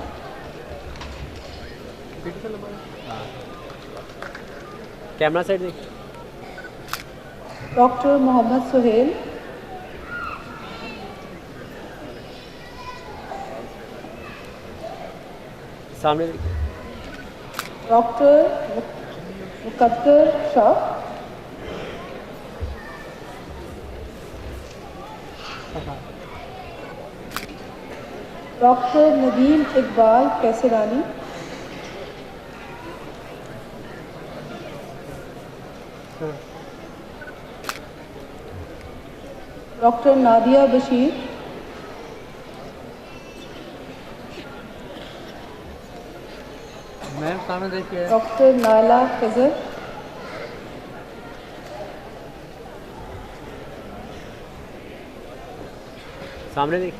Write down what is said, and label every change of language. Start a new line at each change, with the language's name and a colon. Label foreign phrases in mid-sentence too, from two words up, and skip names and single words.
Hindi: कैमरा साइड देखिए। Dr. Muhammad Suhail, सामने देखिए। Dr. Muqaddar Shah, Dr. Nadeem Iqbal Kaisarani, Dr. Nadia Bashir, मैम सामने देखिए। Dr. Naila Khizr, सामने देखिए।